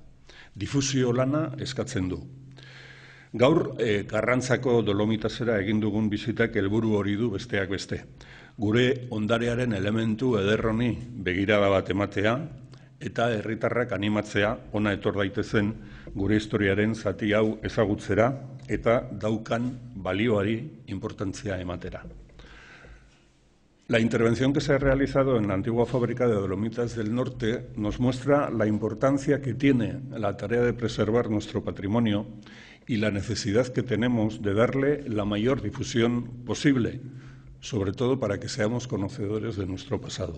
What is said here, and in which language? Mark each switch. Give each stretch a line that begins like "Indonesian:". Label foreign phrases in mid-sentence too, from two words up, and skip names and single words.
Basque: Difusio lana eskatzen du. Gaur, Karrantzako Dolomitasera egin dugun bizitak helburu hori du besteak beste. Gure ondarearen elementu ederroni begirada bat ematea, eta herritarrak animatzea ona etor daitezen gure historiaren zati hau ezagutzera eta daukan balioari importantzia ematera.
Spanish: La intervención que se ha realizado en la antigua fábrica de Dolomitas del Norte nos muestra la importancia que tiene la tarea de preservar nuestro patrimonio y la necesidad que tenemos de darle la mayor difusión posible, sobre todo para que seamos conocedores de nuestro pasado.